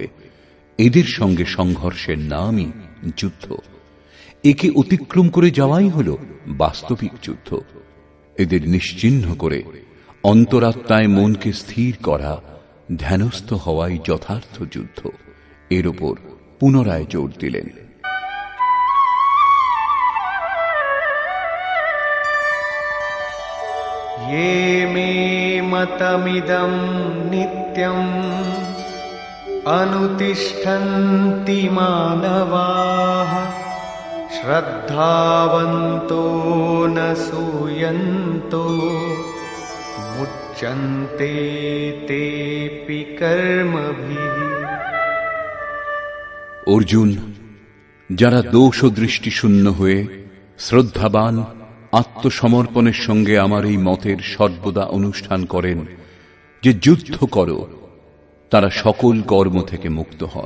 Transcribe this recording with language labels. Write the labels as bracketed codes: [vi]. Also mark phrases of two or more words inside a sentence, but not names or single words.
[bn] এদের সঙ্গে সংঘর্ষের নামই যুদ্ধ। একে অতিক্রম করে যাওয়াই হল বাস্তবিক যুদ্ধ। এদের নিশ্চিহ্ন করে অন্তরাত্মায় মনকে স্থির করা, ধ্যানস্থ হওয়াই যথার্থ যুদ্ধ। এর উপর পুনরায় জোর দিলেন। [sa] ये मे मतमिदं नित्यं अनुतिष्ठन्ति मानवाः श्रद्धावन्तो न सूयन्तो मुच्यन्ते तेऽपि कर्मभिः। [bn] অর্জুন, যারা দোষ ও দৃষ্টি শূন্য হয়ে শ্রদ্ধাবান আত্মসমর্পণের সঙ্গে আমার এই মতের সর্বদা অনুষ্ঠান করেন যে যুদ্ধ করো, তারা সকল কর্ম থেকে মুক্ত হন।